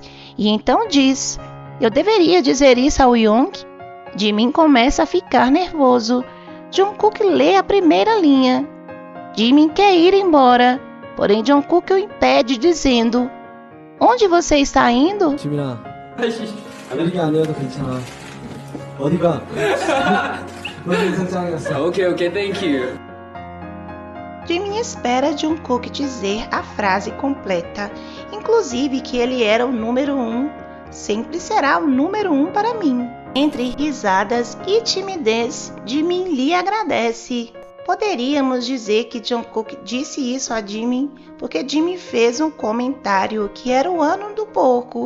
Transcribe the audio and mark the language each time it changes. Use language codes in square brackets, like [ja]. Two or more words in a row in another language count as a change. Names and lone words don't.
[pt] E então diz: "Eu deveria dizer isso ao Young?" Jimin começa a ficar nervoso. Jungkook lê a primeira linha. Jimin quer ir embora, porém Jungkook o impede dizendo: "Onde você está indo?" [ko] 지민아, 아이씨. 1위가 아니어도 괜찮아. 어디가? 넌 항상 짱이었어. 오케이, [en] thank you. [pt] Jimin espera Jungkook dizer a frase completa, inclusive que ele era o número 1, sempre será o número 1 para mim. Entre risadas e timidez, Jimin lhe agradece. Poderíamos dizer que Jungkook disse isso a Jimin porque Jimin fez um comentário que era o ano do porco.